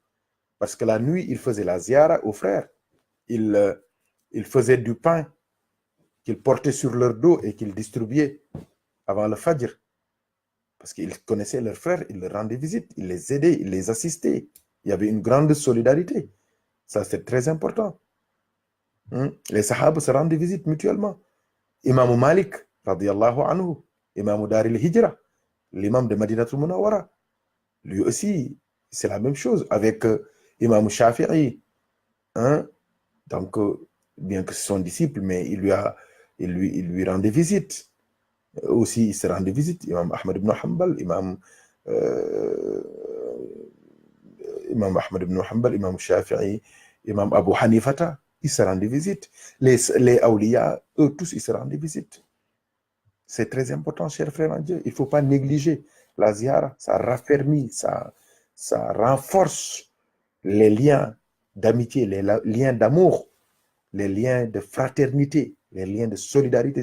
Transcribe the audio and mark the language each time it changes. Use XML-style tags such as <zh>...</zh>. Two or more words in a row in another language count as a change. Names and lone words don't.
<fr>Parce que la nuit, ils faisaient la ziyara aux frères. Ils faisaient du pain qu'ils portaient sur leur dos et qu'ils distribuaient avant le Fajr. Parce qu'ils connaissaient leurs frères, ils leur rendaient visite, ils les aidaient, ils les assistaient. Il y avait une grande solidarité. Ça, c'est très important. Les Sahaba se rendent visite mutuellement. Imam Malik,</fr> <ar>radiyallahu anhu,</ar> <fr>Imam Dar al-Hijra, l'imam de Madinatul Munawwara, lui aussi, c'est la même chose avec Imam Shafi'i. Hein? Donc, bien que ce soit son disciple, mais il lui rendait visite. Aussi, il se rendait visite. Imam Ahmad ibn Hanbal, euh, Imam Ahmad ibn Hanbal, Imam Shafi'i, Imam Abu Hanifata, ils se rendent visite. Les awliya, eux tous, ils se rendent visite. C'est très important, chers frères en Dieu. Il ne faut pas négliger la ziyara. Ça raffermit, ça renforce les liens d'amitié, les liens d'amour, les liens de fraternité, les liens de solidarité.</fr>